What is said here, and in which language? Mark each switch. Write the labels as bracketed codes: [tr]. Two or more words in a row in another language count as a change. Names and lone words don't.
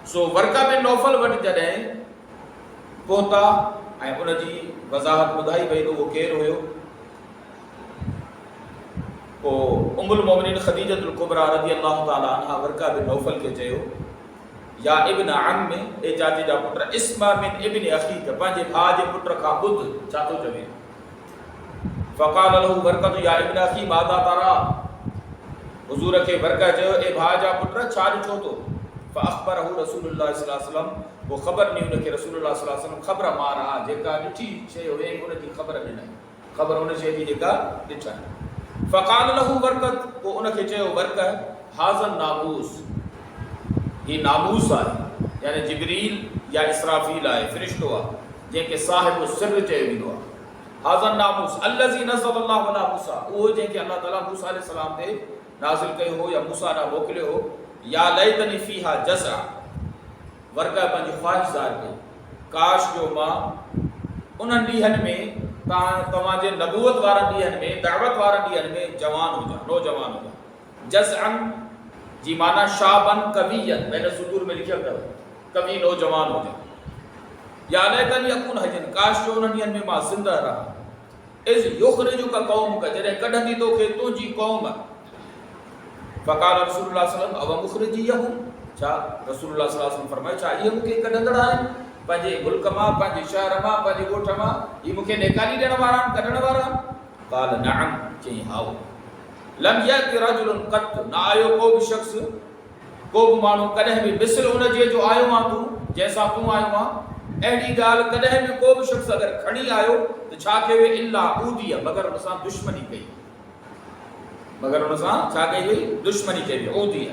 [sd] सो वर्का बिन नौफल वटि जॾहिं पहुता ऐं उनजी वज़ाहत ॿुधाई वई त उहो केरु हुयो। पोइ उम्मुल मोमिनीन ख़दीजतुल कुबरा [ar] رضي الله تعالى عنها [sd] वर्का बिन नौफल खे चयो, [ar] يا ابن عم [sd] में, ए चाचे जा पुट, [ar] اسمع من ابن أخيك, [sd] पंहिंजे भाउ जे पुट खां ॿुध छा थो चवे। [ar] فقال له ورقة يا ابن أخي ماذا ترى, [sd] हुज़ूर खे वर्का चयो, ए भाउ जा पुट छा ॾिठो थो। [ar] فأخبره رسول الله صلى الله عليه وسلم, [sd] वो ख़बर ॾिनी हुनखे [ar] رسول الله صلى الله عليه وسلم [sd] ख़बर मां रहा, जेका ॾिठी शइ हुई उनजी ख़बर ॾिनई, ख़बर हुन शइ जी जेका ॾिठनि। [ar] فقال له ورقة, [sd] पोइ उनखे चयो वर्क़, [ar] هذا الناموس, [sd] ही नामूस आहे, यानी जिब्रील या इसराफील आहे, फ़रिश्तो आहे जंहिंखे साहिब सिर चयो वेंदो आहे। [ar] هذا الناموس الذي نزل الله على موسى, [sd] उहो जंहिंखे अल्लाह ताला मूसा [ar] عليه السلام [sd] ते नाज़िल कयो हो या मूसा ॾांहुं मोकिलियो हो। [ar] يا ليتني فيها جذعا, [sd] वर्क़ पंहिंजी ख़्वाहिश ज़ाहिर कई, काश जो मां उन्हनि ॾींहंनि में तव्हांजे नबूवत वारनि ॾींहंनि में, दावत वारनि ॾींहंनि में जवान हुजां, नौजवान हुजां। जज़अन जी माना [ar] شابا قويا, [sd] मैंने सुदूर में लिखियल अथव, कवि नौजवान हुजां। [ar] يا ليتني أكون حيا, [sd] काश जो उन्हनि ॾींहंनि में मां ज़िंदा रहा। [ar] إذ يخرجك قومك, [sd] जॾहिं कढंदी तोखे तुंहिंजी क़ौम। [ar] فقال رسول الله صلى الله عليه وسلم أو مخرجي هم, [sd] छा [ar] رسول الله صلى الله عليه وسلم [sd] फरमायो छा इहे मूंखे कढंदड़ आहिनि पंहिंजे मुल्क मां, पंहिंजे शहर मां, पंहिंजे ॻोठ मां, इहे मूंखे निकाली ॾियण वारा आहिनि, कढण वारा आहिनि? [ar] قال نعم, [sd] चई हाओ। [ar] لم يأت رجل قط, [sd] न आयो को बि शख़्स, को बि माण्हू कॾहिं बि मिसल उन जे जो आयो आहे तूं, जंहिंसां तूं आयो आहे, अहिड़ी ॻाल्हि कॾहिं बि को बि शख़्स अगरि खणी आयो त छा कयो, [ar] إلا عودي, [sd] मगर हुन सां दुश्मनी कई, मगर हुन सां छा कई वई, दुश्मनी कई वई, ऊदिय।